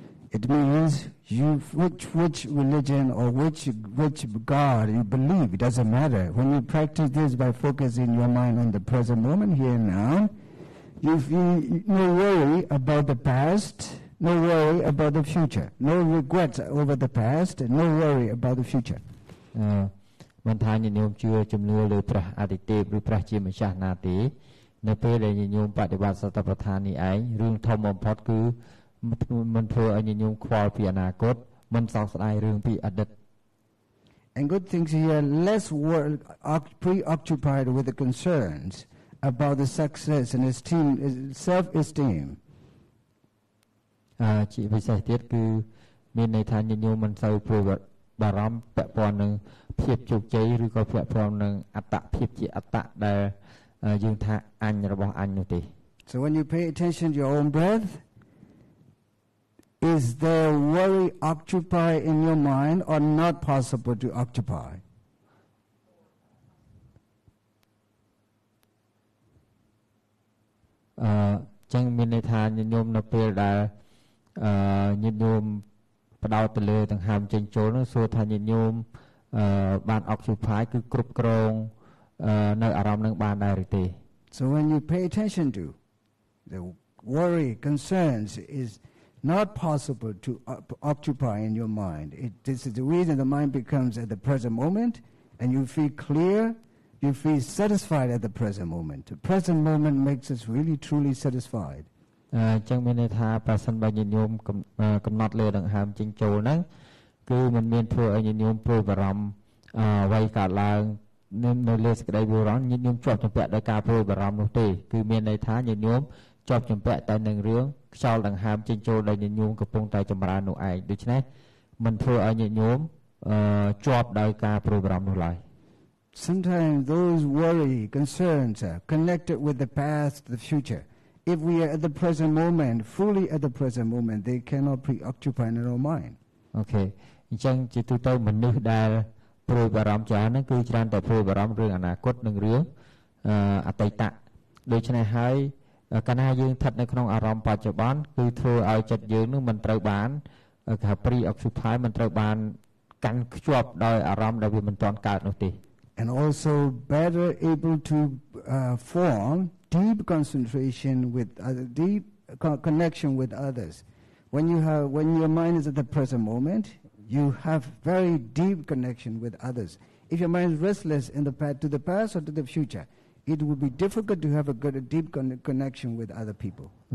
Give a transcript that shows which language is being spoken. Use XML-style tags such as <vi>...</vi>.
<en>It means you which religion or which God you believe, it doesn't matter. When you practice this by focusing your mind on the present moment here and now, you feel no worry about the past, no worry about the future, no regrets over the past, no worry about the future.</en> <km>មិនថាញាតិញោមជឿជំនឿលើព្រះអាទិទេពឬព្រះជាម្ចាស់ណាទេនៅពេលដែលញាតិញោមបដិបត្តិសតិប្បដ្ឋាននេះឯងរឿងធំបំផុតគឺមិនធ្វើឲ្យញាតិញោមខ្វល់ពីអនាគតមិនសោកស្ដាយរឿងពីអតីត</km> <en>And good things here, less preoccupied with the concerns about the success and self-esteem.</en> <km>ជាពិសេសទៀតគឺមានន័យថាញាតិញោមមិនសូវព្រួយបារម្ភពាក់ព័ន្ធនឹងភាពជោគជ័យឬក៏ពាក់ព័ន្ធនឹងអត្តភាពជាអត្តដែលយើងថាអញរបស់អញនោះទេ</km> <en>So when you pay attention to your own breath, is there worry occupy in your mind or not possible to occupy?</en> <km>ចឹងមានន័យថាញាតិញោមនៅពេលដែលញាតិញោមផ្ដោតទៅលើដង្ហើមចេញចូលនោះសួរថាញាតិញោមបាន occupy គឺគ្រប់គ្រងនៅអារម្មណ៍នឹងបានដែរឬទេ</km> <en>So when you pay attention to the worry, concerns is not possible to occupy in your mind. This is the reason the mind becomes at the present moment and you feel clear, you feel satisfied at the present moment. The present moment makes us really truly satisfied.</en> <km>ចឹងមានន័យថាប្រសិនបើញាតិញោមកំណត់លើដង្ហើមចេញចូលហ្នឹងគឺមិនមានធ្វើឲ្យញាតិញោមព្រួយបារម្ភអ្វីកើតឡើងនៅលើសេចក្តីបារម្ភញាតិញោមជាប់ជំពាក់ដោយការព្រួយបារម្ភនោះទេគឺមានន័យថាញាតិញោមជាប់ជំពាក់តែនឹងរឿងខ្យល់ដង្ហើមចេញចូលដែលញាតិញោមកំពុងតែចម្រើននោះឯងដូច្នេះមិនធ្វើឲ្យញាតិញោមជាប់ដោយការព្រួយបារម្ភនោះឡើយ</km> <en>Sometimes those worry, concerns are connected with the past, the future. If we are at the present moment, fully at the present moment, they cannot preoccupy in our mind. Okay.</en> <km>អញ្ចឹងជាទូទៅមនុស្សដែលព្រួយបារម្ភច្រើនហ្នឹងគឺច្រើនតែព្រួយបារម្ភរឿងអនាគតនិងរឿងអតីតដូច្នេះហើយកាលណាយើងស្ថិតនៅក្នុងអារម្មណ៍បច្ចុប្បន្នគឺធ្វើឲ្យចិត្តយើងនឹងមិនត្រូវបានគេហៅ preoccupy មិនត្រូវបានកាន់ខ្ជាប់ដោយអារម្មណ៍ដែលវាមិនទាន់កើតនោះទេ</km> <en>And also better able to form deep concentration with deep connection with others. When your mind is at the present moment, you have very deep connection with others. If your mind is restless in to the past or to the future, it would be difficult to have a good deep connection with other people.</en>